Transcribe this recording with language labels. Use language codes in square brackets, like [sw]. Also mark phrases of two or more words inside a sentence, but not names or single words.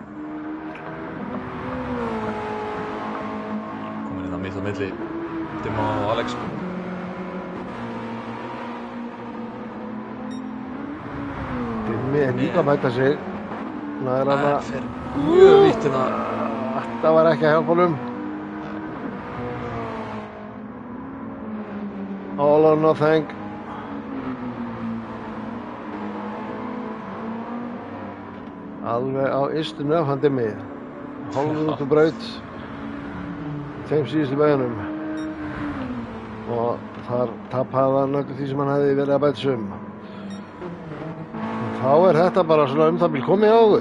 [is] Komin inn á mitt á milli Dimma og Alex. Dimmi er líka að bæta sig. Það fer mjög vítt hérna. Þetta var ekki að hjálpa honum. [en] All or nothing. [is] Alveg á ystu nöf hann Dimmi. Hálfur út og braut. Þeim síðustu bæjunum. Og þar tapaði hann öllu því sem hann hefði verið að bæta sig Þá er þetta bara svona það bil komið á okkur.